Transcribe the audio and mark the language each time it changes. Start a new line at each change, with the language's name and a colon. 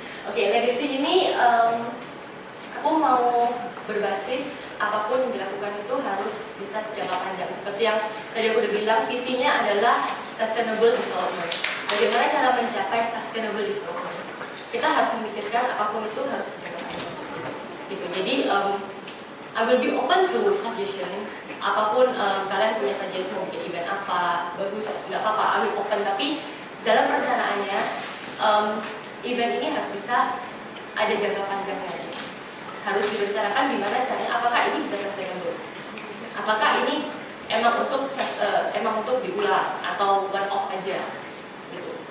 Indonesian: Oke, legacy ini aku mau berbasis apapun yang dilakukan itu harus bisa jangka panjang. Seperti yang tadi aku udah bilang, visinya adalah sustainable development. Bagaimana cara mencapai sustainable development? Kita harus memikirkan apapun itu harus jangka panjang. Gitu. Jadi
English: I will be open to suggestion.
Indonesian: Apapun kalian punya suggestion, mungkin event apa bagus, nggak apa-apa,
English: I will open.
Indonesian: Tapi dalam perencanaannya event ini harus bisa ada jangka panjangnya. Harus direncanakan gimana caranya, apakah ini bisa sustainable, apakah ini emang untuk diulang atau one off aja gitu.